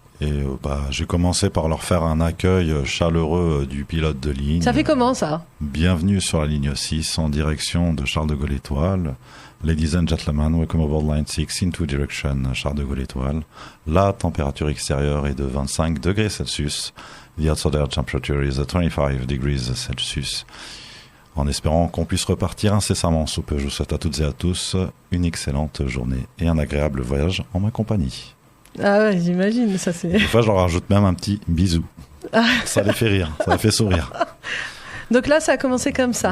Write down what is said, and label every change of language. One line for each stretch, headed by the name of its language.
French: Et j'ai commencé par leur faire un accueil chaleureux du pilote de ligne. Ça fait comment ça? Bienvenue sur la ligne 6 en direction de Charles de Gaulle Étoile.
English: Ladies and gentlemen, welcome aboard line 6 into direction Charles de Gaulle Étoile.
French: La température extérieure est de 25 degrés Celsius.
English: The outside air temperature is at 25 degrees Celsius.
French: En espérant qu'on puisse repartir incessamment sous peu, je vous souhaite à toutes et à tous une excellente journée et un agréable voyage en ma compagnie. Ah ouais, j'imagine, ça c'est... Des fois, je leur rajoute même un petit bisou. Ça les fait rire, ça les fait sourire. Donc là, ça a commencé comme ça.